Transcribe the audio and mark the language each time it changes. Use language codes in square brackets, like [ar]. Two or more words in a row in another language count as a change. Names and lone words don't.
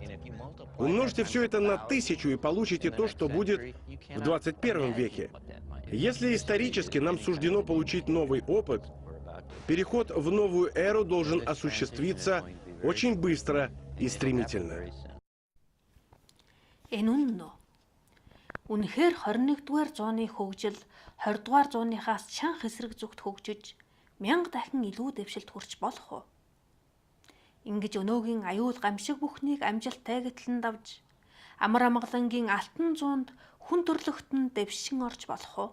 [ru] Умножьте все это на 1000 и получите то, что будет в 21 веке. Если исторически нам суждено получить новый опыт, переход в новую эру должен осуществиться очень быстро и стремительно. [mn] Үнэхээр 21-р зууны хөгжил 20-р зууныхаас чанга эсрэг зүгт хөгжиж 1000 дахин илүү дэвшилд хүрч болох уу? Ингэж өнөөгийн аюул гамшиг бүхнийг амжилттай гэтлэн давж амар амгалангийн алтан зуунд хүн төрлөختөнд дэвшин орж болох уу?